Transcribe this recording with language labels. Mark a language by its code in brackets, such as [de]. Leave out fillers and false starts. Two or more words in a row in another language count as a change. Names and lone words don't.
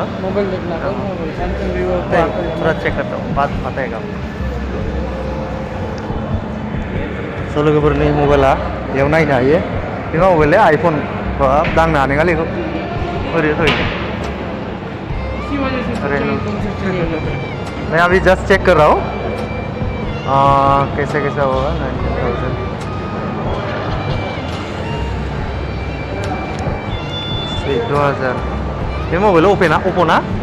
[hi] मोबाइल देखना था, थोड़ा चेक करता हूँ, बात पता है। [brx] स' लोगोफोरनि मबाइला बेयाव नायनो हायो। बेमा मबाइल है आईफोन, दांनो हानाय खालि ओरैनो [hi] इसी वजह से सोचा कि तुमसे चाहिए। मैं अभी [en] just check [hi] कर रहा हूँ कैसे कैसा होगा। [brx] 19,000 2000 बे मबाइला ओप्पो ना?